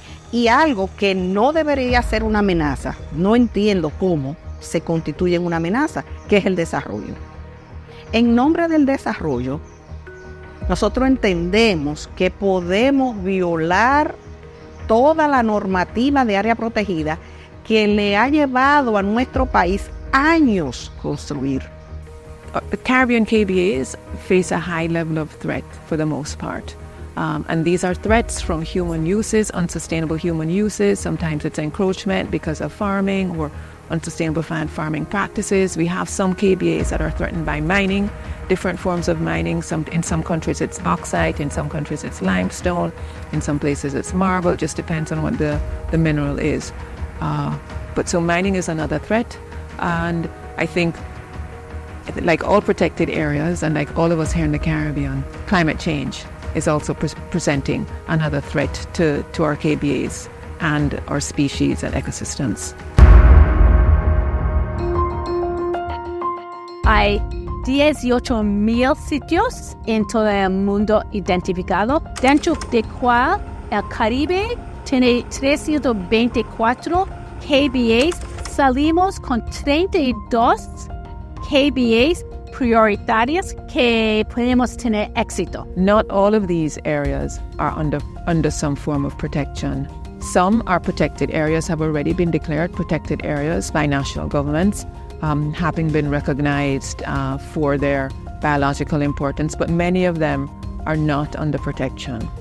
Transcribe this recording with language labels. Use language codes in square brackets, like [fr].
[es] Y algo que no debería ser una amenaza, no entiendo cómo se constituye en una amenaza, que es el desarrollo. En nombre del desarrollo, nosotros entendemos que podemos violar toda la normativa de área protegida que le ha llevado a nuestro país años construir. [en] The Caribbean KBAs face a high level of threat for the most part. And these are threats from human uses, unsustainable human uses. Sometimes it's encroachment because of farming or unsustainable farming practices. We have some KBAs that are threatened by mining, different forms of mining. In some countries it's bauxite, in some countries it's limestone, in some places it's marble. It just depends on what the mineral is. But so mining is another threat. And I think, like all protected areas and like all of us here in the Caribbean, climate change is also presenting another threat to our KBAs and our species and ecosystems. [es] Hay 18,000 sitios en todo el mundo identificados, dentro de cual el Caribe tiene 324 KBAs. Salimos con 32 KBAs prioritarias que podemos tener éxito. [en] Not all of these areas are under some form of protection. Some are protected areas, have already been declared protected areas by national governments, having been recognized for their biological importance, but many of them are not under protection.